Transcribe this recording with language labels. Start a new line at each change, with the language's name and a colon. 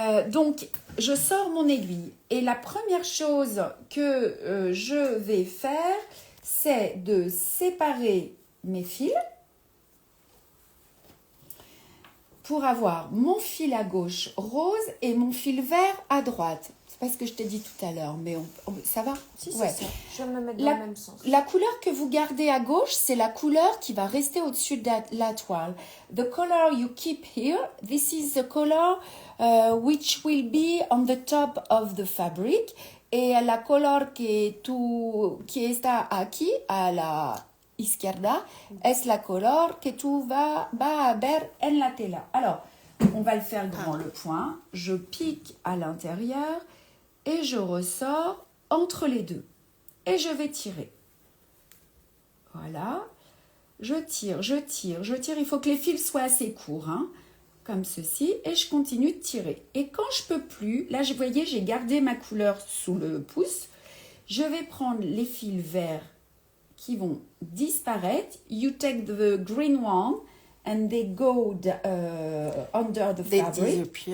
French: Donc, je sors mon aiguille. Et la première chose que je vais faire, c'est de séparer mes fils pour avoir mon fil à gauche rose et mon fil vert à droite. C'est pas ce que je t'ai dit tout à l'heure, mais ça va? Si, c'est Ouais. ça. Je vais me mettre dans le même sens. La couleur que vous gardez à gauche, c'est la couleur qui va rester au-dessus de la toile.
English: The color you keep here, this is the color which will be on the top of the fabric.
Spanish: Et la color que está aquí, a la izquierda, es la color que tu va a ver en la tela.
French: Alors, on va le faire grand le point. Je pique à l'intérieur et je ressors entre les deux. Et je vais tirer. Voilà. Je tire. Il faut que les fils soient assez courts, hein, comme ceci. Et je continue de tirer. Et quand je peux plus, là, vous voyez, j'ai gardé ma couleur sous le pouce. Je vais prendre les fils verts qui vont disparaître.
English: You take the green one and they go under the fabric.